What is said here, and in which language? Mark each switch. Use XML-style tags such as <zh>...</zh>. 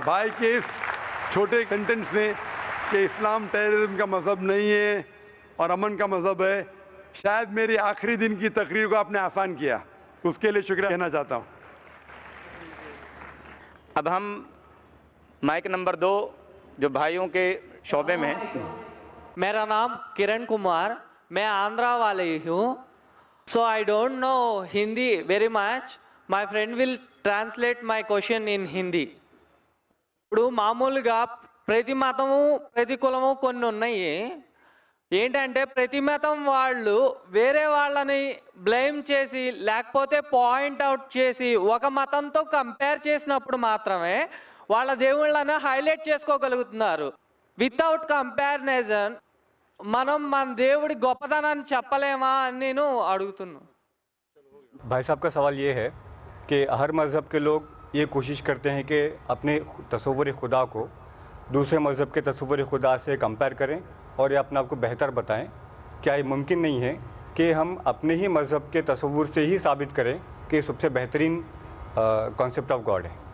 <ur>بھائی کے اس چھوٹے سینٹنس میں کہ اسلام ٹیررزم کا مذہب نہیں ہے اور امن کا مذہب ہے، شاید میری آخری دن کی تقریر کو آپ نے آسان کیا. اس کے لیے شکریہ کہنا چاہتا ہوں. اب ہم مائک نمبر 2 جو بھائیوں کے شعبے میں ہیں. میرا نام کرن کمار، میں آندھرا والی ہوں.</ur> <en>So I don't know Hindi very much. My friend will translate my question in Hindi.</en> <te>ఇప్పుడు మామూలుగా ప్రతి మతము ప్రతి కులము కొన్ని ఉన్నాయి. ఏంటంటే ప్రతి మతం వాళ్ళు వేరే వాళ్ళని బ్లేమ్ చేసి లేకపోతే పాయింట్ అవుట్ చేసి ఒక మతంతో కంపేర్ చేసినప్పుడు మాత్రమే వాళ్ళ దేవుళ్ళని హైలైట్ చేసుకోగలుగుతున్నారు. వితౌట్ కంపారిజన్ మనం మన దేవుడి గొప్పతనాన్ని చెప్పలేమా అని నేను అడుగుతున్నాను.</te> <ur>بھائی صاحب کا سوال یہ ہے کہ ہر مذہب کے لوگ یہ کوشش کرتے ہیں کہ اپنے تصور خدا کو دوسرے مذہب کے تصور خدا سے کمپیئر کریں اور یہ اپنے آپ کو بہتر بتائیں. کیا یہ ممکن نہیں ہے کہ ہم اپنے ہی مذہب کے تصور سے ہی ثابت کریں کہ یہ سب سے بہترین کانسیپٹ آف گاڈ ہے؟</ur>